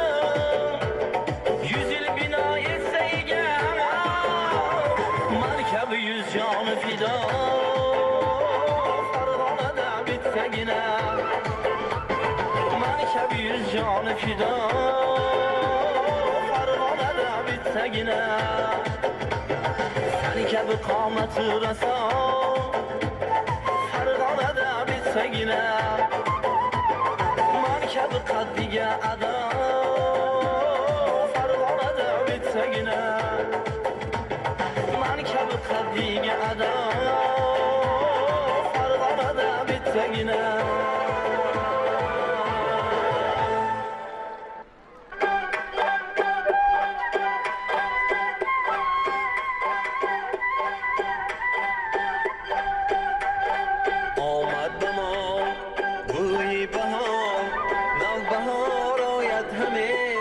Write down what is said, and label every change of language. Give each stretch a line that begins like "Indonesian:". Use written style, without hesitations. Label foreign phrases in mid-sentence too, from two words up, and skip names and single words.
Uzbek: yuz yil bino etsa egar man kabi yuz joni fido Farg'onada bittagina man kabi yuz joni fido Farg'onada bittagina sen kabi qomati rason Farg'onada bittagina man kabi qaddiga ado Farg'onada bittagina man kabi qaddiga ado Farg'onada bittagina
Persian: آمد به ما بوی بهار نوبهار آید همه